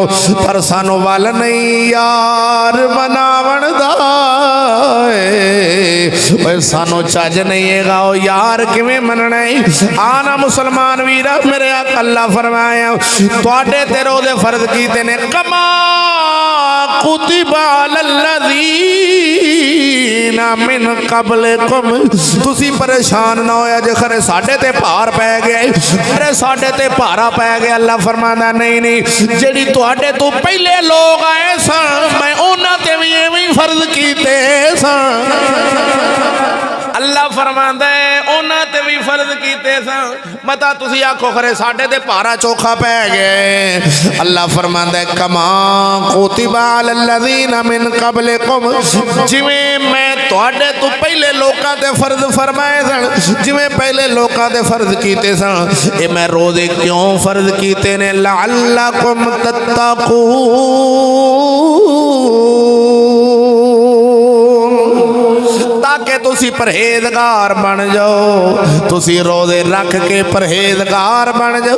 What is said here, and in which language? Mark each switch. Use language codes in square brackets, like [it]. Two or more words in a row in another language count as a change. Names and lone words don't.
[pa] ਪਰ ਸਾਨੂੰ ਵੱਲ ਨਹੀਂ ਯਾਰ ਬਣਾਵਣ ਦਾ, ਸਾਨੂੰ ਚੱਜ ਨਹੀਂ ਹੈ ਓ ਯਾਰ ਕਿਵੇਂ ਮੰਨਣਾ ਹੈ। ਆਨਾ ਮੁਸਲਮਾਨ ਵੀਰਾ ਮੇਰੇ ਅੱਲਾਹ ਫ਼ਰਮਾਇਆ ਤੁਹਾਡੇ ਤੇ ਰੋਜ਼ੇ ਫ਼ਰਜ਼ ਕੀਤੇ ਨੇ, [ar] كما كتب على الذين من قبلكم. [pa] ਤੁਸੀ ਪਰੇਸ਼ਾਨ ਨਾ ਹੋਇਆ ਜੇ ਖਰੇ ਸਾਡੇ ਤੇ ਭਾਰ ਪੈ ਗਿਆ, ਅਰੇ ਸਾਡੇ ਤੇ ਭਾਰਾ ਪੈ ਗਿਆ। ਅੱਲਾਹ ਫ਼ਰਮਾਂਦਾ ਨਹੀਂ ਨਹੀਂ, ਜੇੜ੍ਹੀ ਤੁਹਾਡੇ ਤੋਂ ਪਹਿਲੇ ਲੋਗ ਆਏ ਸਨ ਮੈਂ ਉਨ੍ਹਾਂ ਤੇ ਭੀ ਏਵੇਂ ਹੀ ਫ਼ਰਜ਼ ਕੀਤੇ ਸਨ। ਅੱਲਾਹ ਫ਼ਰਮਾਂਦਾ ਹੈ ਉਨ੍ਹਾਂ ਤੇ ਭੀ ਫ਼ਰਜ਼ ਕੀਤੇ ਸਨ, ਮਤਾ ਤੁਸੀ ਆਖੋ ਖਰੇ ਸਾਡੇ ਤੇ ਭਾਰਾ ਚੋਖਾ ਪੈ ਗਏ। ਅੱਲਾਹ ਫ਼ਰਮਾਂਦਾ ਹੈ [ar] كما كتب على الذين من قبلكم, [pa] ਜਿਵੇਂ ਮੈਂ ਤੁਹਾਡੇ ਤੋਂ ਪਹਿਲੇ ਲੋਕਾਂ ਤੇ ਫ਼ਰਜ਼ ਫ਼ਰਮਾਏ ਸਨ, ਜਿਵੇਂ ਪਹਿਲੇ ਲੋਕਾਂ ਤੇ ਫ਼ਰਜ਼ ਕੀਤੇ ਸਨ, ਏ ਮੈਂ ਰੋਜ਼ੇ ਕਿਉਂ ਫ਼ਰਜ਼ ਕੀਤੇ ਨੇ, [ar] لعلكم تتقون, [pa] ਤਾਕਿ ਤੁਸੀ ਪਰਹੇਜ਼ਗਾਰ ਬਣ ਜਾਓ, ਤੁਸੀ ਰੋਜ਼ੇ ਰੱਖ ਕੇ ਪਰਹੇਜ਼ਗਾਰ ਬਣ ਜਾਓ।